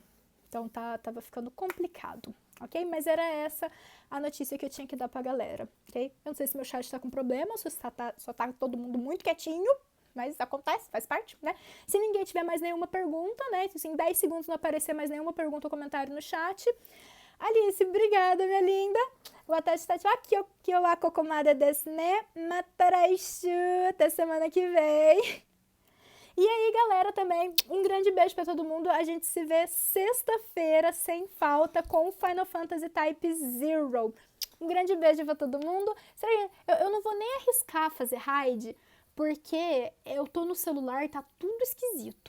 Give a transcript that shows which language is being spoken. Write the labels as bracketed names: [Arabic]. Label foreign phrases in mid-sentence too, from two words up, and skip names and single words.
[Portuguese] Então tava ficando complicado, ok? Mas era essa a notícia que eu tinha que dar pra galera, ok? Eu não sei se meu chat tá com problema, ou se só tá todo mundo muito quietinho, mas acontece, faz parte, né? Se ninguém tiver mais nenhuma pergunta, né? Se em 10 segundos não aparecer mais nenhuma pergunta ou comentário no chat. Alice, obrigada, minha linda. [Japanese] 私たちはきょきょうはここまでですね. Mataraishu. [Portuguese] Até semana que vem. E aí, galera, também, um grande beijo pra todo mundo. A gente se vê sexta-feira, sem falta, com Final Fantasy Type Zero. Um grande beijo pra todo mundo. Eu não vou nem arriscar fazer raid, porque eu tô no celular e tá tudo esquisito.